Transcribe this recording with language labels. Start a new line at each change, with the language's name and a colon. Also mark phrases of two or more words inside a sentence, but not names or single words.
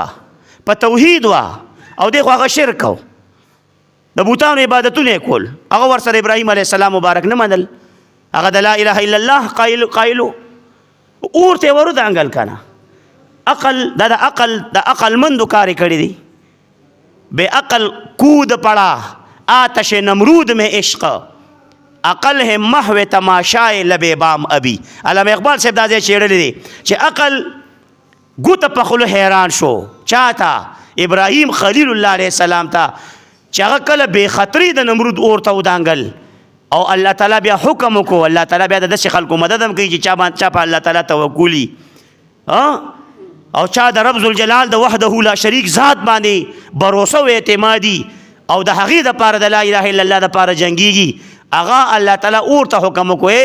Pashto: په توحید وه او دی خو هغه شرک و، د بوتانو عبادتونه یې کول، هغه ورسره ابراهیم
Arabic: علیه السلام
Pashto: مبارک نه منل، هغه د
Arabic: لا اله الا الله
Pashto: قایلو اور ته ورو دانګل که نه. عقل دا د عقلمندو کار یې کړی دی.
Urdu: بے عقل کود پڑا آتش نمرود میں عشق، عقل ہے محو تماشائے لب بام ابھی.
Pashto: علامہ اقبال صاحب دا ځای چیړلی دی چې عقل ګوته په خولو حیران شو چا ته؟ ابراهیم
Arabic: خلیل الله علیه السلام
Pashto: ته چې هغه کله بې خطري د نمرود اور ته ودانګل او الله تعالی بیا حکم وکړو. الله تعالی بیا د داسې خلکو مدد هم کوي چې چا په الله تعالی توکلي او چا د
Arabic: رب ذوالجلال
Pashto: د
Arabic: وحده لا شریک
Pashto: ذات باندې باروسه او اعتمادي او د هغې دپاره د
Arabic: لا اله الا الله
Pashto: دپاره جنګیږي، هغه الله تعالی اور ته حکم وکړو.